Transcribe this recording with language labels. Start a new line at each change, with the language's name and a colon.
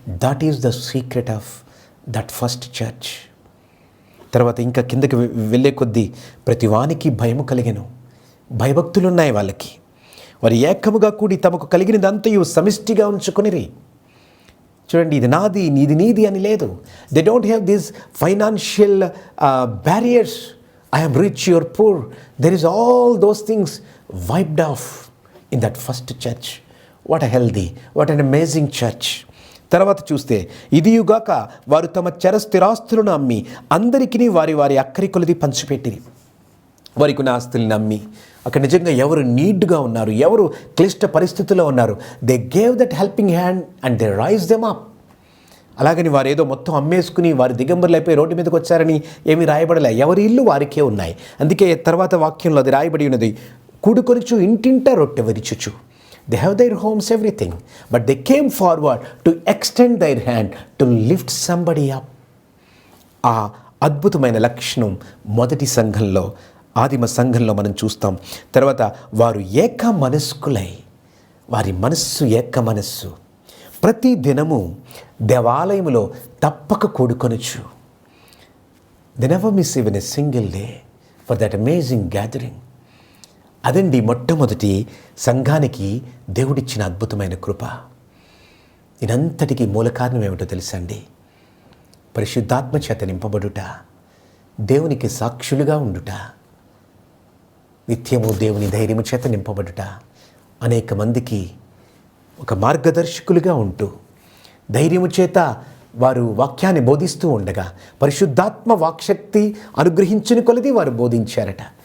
English: That is the secret of that first church.
Telugu: తర్వాత ఇంకా కిందకి వెళ్ళే కొద్దీ ప్రతి వానికి భయము కలిగెను. భయభక్తులున్నాయి వాళ్ళకి. వారు ఏకముగా కూడి తమకు కలిగినదంతయు సమిష్టిగా ఉంచుకొనిరి. చూడండి, ఇది నాది, ఇది నీది అని లేదు.
English: They don't have these financial barriers. I am rich, you are poor. There is all those things wiped off in that first church. What a healthy, what an amazing church.
Telugu: తర్వాత చూస్తే, ఇదియుగాక వారు తమ చరస్థిరాస్తులను అమ్మి అందరికీ వారి వారి అక్కరి కొలది పంచిపెట్టిరి. వారికి ఉన్న ఆస్తుల్ని అమ్మి, అక్కడ నిజంగా ఎవరు నీడ్గా ఉన్నారు, ఎవరు క్లిష్ట పరిస్థితుల్లో ఉన్నారు,
English: They gave that helping hand and they raise them up.
Telugu: అలాగని వారు ఏదో మొత్తం అమ్మేసుకుని వారి దిగంబరులు అయిపోయి రోడ్డు మీదకి వచ్చారని ఏమీ రాయబడలే. ఎవరి ఇల్లు వారికే ఉన్నాయి. అందుకే తర్వాత వాక్యంలో అది రాయబడి ఉన్నది, కూడుకొనుచు ఇంటింటా రొట్టె విరుచుచు.
English: They have their homes, everything, but they came forward to extend their hand to lift somebody up.
Telugu: ఆ అద్భుతమైన లక్షణం మొదటి సంఘంలో, ఆదిమ సంఘంలో మనం చూస్తాం. తర్వాత వారు ఏక మనస్కులై, వారి మనస్సు ఏక మనస్సు, ప్రతి దినము దేవాలయములో తప్పక కూడుకొనొచ్చు.
English: They never miss even a single day for that amazing gathering.
Telugu: అదండి మొట్టమొదటి సంఘానికి దేవుడిచ్చిన అద్భుతమైన కృప. ఇదంతటికీ మూల కారణం ఏమిటో తెలుసా అండి? పరిశుద్ధాత్మ చేత నింపబడుట, దేవునికి సాక్షులుగా ఉండుట, నిత్యము దేవుని ధైర్యము చేత నింపబడుట, అనేక మందికి ఒక మార్గదర్శకులుగా ఉంటూ ధైర్యము చేత వారు వాక్యాన్ని బోధిస్తూ ఉండగా పరిశుద్ధాత్మ వాక్శక్తి అనుగ్రహించిన కొలది వారు బోధించారట.